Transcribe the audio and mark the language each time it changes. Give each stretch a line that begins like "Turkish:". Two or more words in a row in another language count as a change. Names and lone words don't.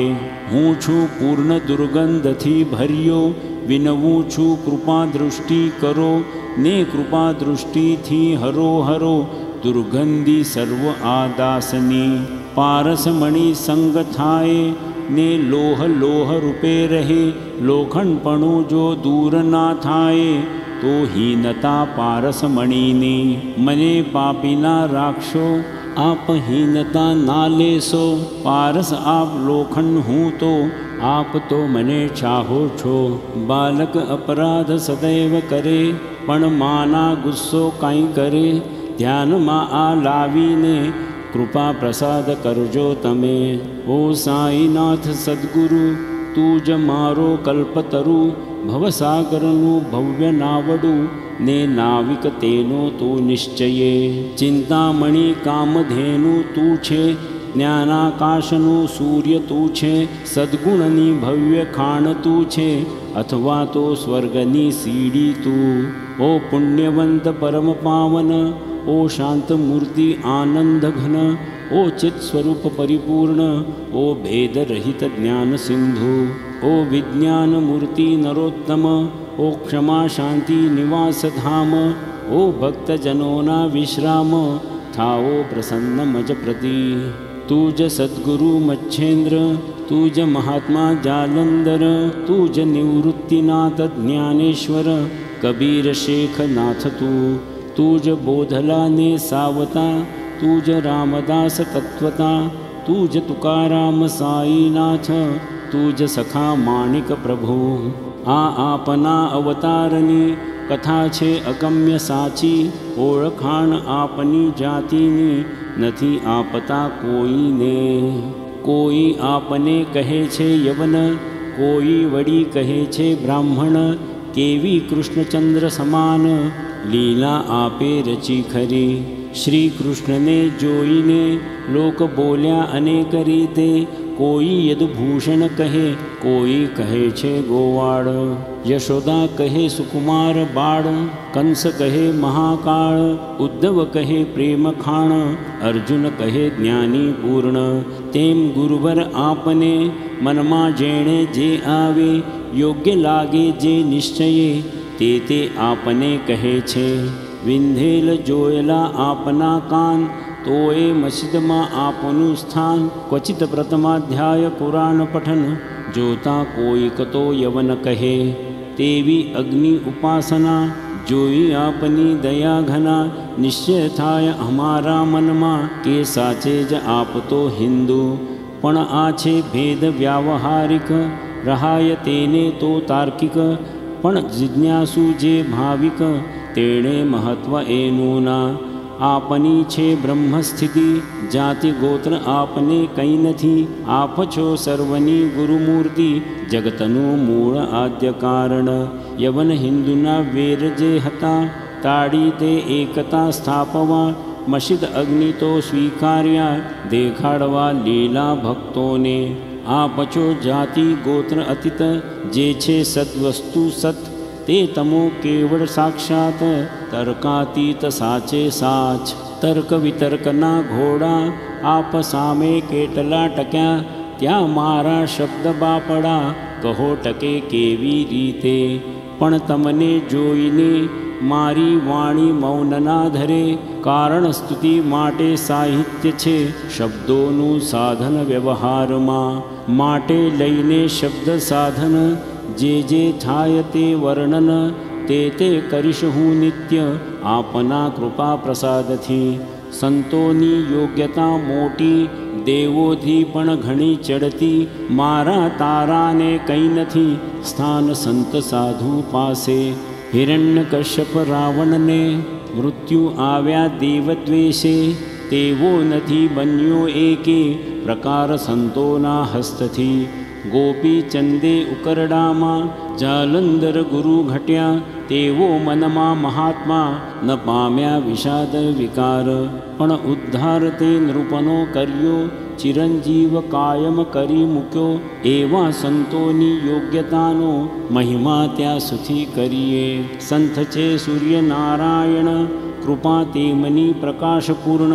Gujarati: હું છું પૂર્ણ દુર્ગંધથી ભર્યો, વિનવું છું કૃપા દૃષ્ટિ કરો ને કૃપા દૃષ્ટિથી હરો હરો દુર્ગંધી સર્વ આદાસની. પારસમણી સંગ થાય ને લોહ લોહ રૂપે રહે, લોખંડપણું જો દૂર ના થાય તો હીનતા પારસમણીની. મને પાપીના રાખશો આપ હીનતા ના લેશો, પારસ આપ લોખંડ હું તો આપ તો મને ચાહો છો। બાલક અપરાધ સદૈવ કરે, પણ માના ગુસ્સો કાઈ કરે। ધ્યાન મા આ લાવીને કૃપા પ્રસાદ કરજો તમે। ઓ સાઈનાથ સદ્ગુરુ તૂજ મારો કલ્પતરુ, ભવસાગરનુ ભવ્ય નાવડુ ને નાવિક તેનો તૂ નિશ્ચયે। ચિંતામણિ કામધેનુ તૂ છે, જ્ઞાનાકાશનુ સૂર્ય તૂ છે। સદ્ગુણની ભવ્ય ખાણ તૂ છે, અથવા તો સ્વર્ગની સીડી તૂ। ઓ પુણ્યવંત પરમ પાવન, ઓ શાંત મૂર્તિ આનંદ ઘન, ઓ ચિત સ્વરૂપ પરિપૂર્ણ, ઓ ભેદ રહિત જ્ઞાન સિંધુ। ઓ વિજ્ઞાન મૂર્તિ નરોત્તમ, ઓ ક્ષમા શાંતિ નિવાસ ધામ। ઓ ભક્ત જનોના વિશ્રામ, થાઓ પ્રસન્ન મજ પ્રતિ। તુજ સદ્ગુરુ મચ્છેંદ્ર, તુજ મહાત્મા જાલંધર, તુજ નિવૃત્તિનાથ જ્ઞાનેશ્વર, કબીર શેખ નાથ તૂ। તુજ બોધલા ને સાવતા, તુજ રામદાસ તત્વતા, તુજ તુકારામ સાઈનાથ, તુજ સખા માણિક પ્રભુ। આપના અવતારની કથા છે અગમ્ય સાચી, ઓળખાણ આપની જાતિની નથી આપતા કોઈને। કોઈ આપને કહે છે યવન, કોઈ વડી કહે છે બ્રાહ્મણ। કેવી કૃષ્ણચંદ્ર સમાન, લીલા આપે રચી ખરી। શ્રી કૃષ્ણ ને જોઈને લોક બોલ્યા અનેક રીતે। કોઈ યદુભૂષણ કહે, કોઈ કહે છે ગોવાડ। યશોદા કહે સુકુમાર બાળ, કંસ કહે મહાકાળ। ઉદ્ધવ કહે પ્રેમ ખાણ, અર્જુન કહે જ્ઞાની પૂર્ણ। તેમ ગુરુવર આપને મનમા જેણે જે આવે। યોગ્ય લાગે જે નિશ્ચયે, તે આપને કહે છે। વિંધેલ જોયલા આપના કાન, તોએ મસ્જિદમા આપનુ સ્થાન। ક્વચિત પ્રથમાધ્યાય કુરાન પઠન, જોતા કોઈ કતો યવન કહે। તેવી અગ્નિ ઉપાસના, જોઈ આપની દયા ઘના। નિશ્ચય થાય હમારા મનમા, કે સાચે જ આપ તો હિંદૂ। પણ આછે ભેદ વ્યાવહારિક, રહાય તેને તો તાર્કિક। પણ જિજ્ઞાસુ જે ભાવિક, તેણે મહત્વ એનુ ના। આપની છે બ્રહ્મસ્થિતિ, જાતિ ગોત્ર આપને કઈ નથી। આપ છો સર્વની ગુરુમૂર્તિ, જગતનુ મૂળ આદ્ય કારણ। યવન હિંદુના વેર જે હતા, તાડી તે એકતા સ્થાપવા। મશીદ અગ્નિ તો સ્વીકાર્યા, દેખાડવા લીલા ભક્તોને। આપ છો જાતિ ગોત્ર અતીત, જે છે સદ્વસ્તુ સત। તે તમો કેવલ સાક્ષાત, તર્કાતીત સાચે સાચ। તર્ક વિતર્કના ઘોડા, આપ સામે કેટલા ટક્યા। ત્યા મારા શબ્દ બાપડા, કહો ટકે કેવી રીતે। પણ તમને જોઈને મારી વાણી મૌન ના ધરે। કારણ સ્તુતિ માટે સાહિત્ય છે, શબ્દોનુ સાધન વ્યવહારમા। માટે લઈને શબ્દ સાધન, જે જે થાય તે વર્ણન। તે કરીશ હું નિત્ય, આપના કૃપા પ્રસાદ થી। સંતોની યોગ્યતા મોટી, દેવોધી પણ ઘણી ચઢતી। મારા તારા ને કઈ નથી, સ્થાન સંત સાધુ પાસે। હિરણ્યકશ્યપ રાવણ ને મૃત્યુ આવ્યા દેવદ્વેષે। તેવો નથી બન્યો એકે, પ્રકાર સંતોના હસ્તથી। ગોપી ચંદે ઉકરડામા, જાલંધર ગુરુ ઘટ્યા। તેવો મનમા મહાત્મા, ન પામ્યા વિષાદ વિકાર। પણ ઉદ્ધાર તે નૃપનો કર્યો, ચિરંજીવ કાયમ કરી મુક્યો। એવા સંતોની યોગ્યતાનો, મહિમા ત્યા સુખી કરિએ। સંત છે સૂર્ય નારાયણ, કૃપા તે મની પ્રકાશ પૂર્ણ।